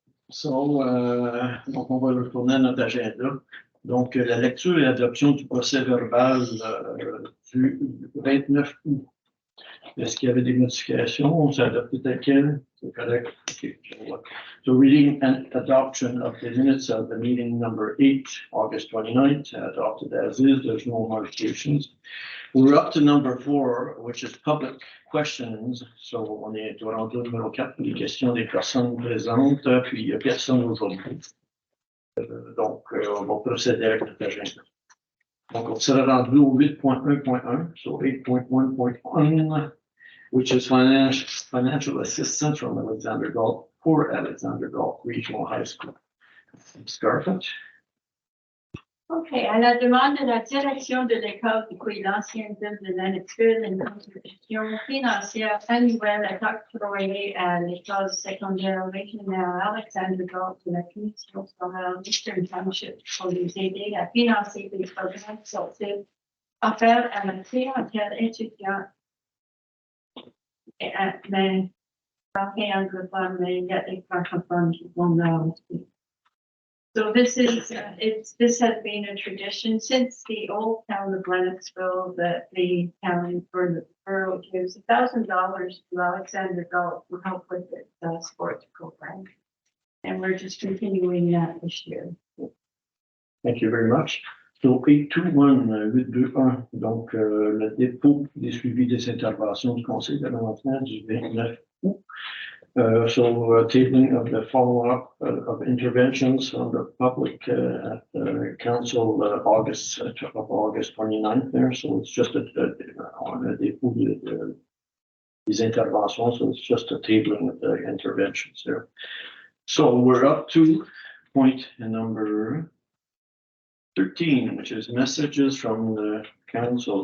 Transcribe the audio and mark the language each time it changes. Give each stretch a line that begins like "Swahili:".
French: So, donc on va retourner à notre agenda. Donc, la lecture et l'adoption du procès verbal du 29 août. Est-ce qu'il y avait des modifications? On s'est adopté tel quel? C'est correct? Okay.
English: So reading and adoption of the minutes of the meeting number 8, August 29th, adopted as is, there's no modifications. We're up to number 4, which is public questions.
French: So on est au rendu numéro 4 pour les questions des personnes présentes, puis il n'y a personne aujourd'hui. Donc, on va procéder avec notre agenda. Donc, on sera rendu au
English: 8.1.1, so 8.1.1, which is financial assistance from Alexander Galt for Alexander Galt Regional High School. Scarlett?
French: OK, à la demande de la direction de l'école du Quai l'ancienne ville de Lennoxville, une contribution financière annuelle est octroyée à l'école secondaire régionale Alexander Galt de la Commission scolaire Eastern Township pour les aider à financer des programmes sortis offerts à la clientèle étudiante. Mais pas anglophone, mais il y a des francophones qui vont là aussi.
English: So this is, this has been a tradition since the old town of Lennoxville that the town for the borough gives $1,000 to Alexander Galt to help with the sports program. And we're just continuing that this year. Thank you very much.
French: So 821-821, donc le dépôt des suivis des interventions du Conseil de l'enfant du 29 août.
English: So tabling of the follow-up of interventions from the public at the council August 29th there. So it's just
French: on a dépôt des interventions.
English: So it's just a tabling of the interventions there. So we're up to point number 13, which is messages from the council.